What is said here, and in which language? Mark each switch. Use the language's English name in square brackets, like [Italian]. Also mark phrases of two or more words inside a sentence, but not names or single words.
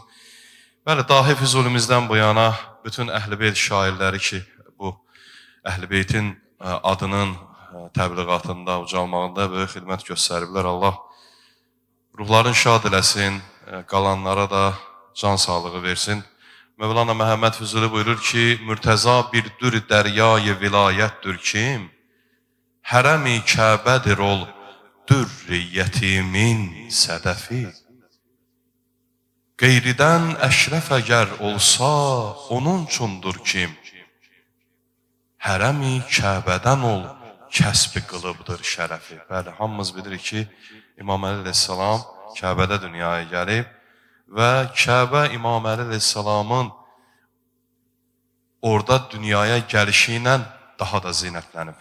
[Azerbaijani] Bəli, dahi Füzulimizdən bu yana bütün Əhl-i Beyt şairləri ki, bu Əhl-i Beytin adının təbliğatında, ucalmağında böyük xidmət göstəriblər. Allah ruhların şad eləsin, qalanlara da can sağlığı versin. Mövlana Məhəmməd Füzuli buyurur ki, Mürtəza bir dür dəryayı vilayətdir kim, hərəm-i Kəbədir ol, dürr-i yetimin sədəfi. Qeyridən əşrəf əgər olsa, onun üçündür kim, hərəm-i Kəbədən ol, kəsb-i qılıbdır şərəfi. Bəli, hamımız bilirik ki, İmam Əli əleyhissalam Kəbədə dünyaya gəlib və Kəbə İmam Əli əleyhissalamın orada dünyaya gəlişi ilə daha da zinətlənib.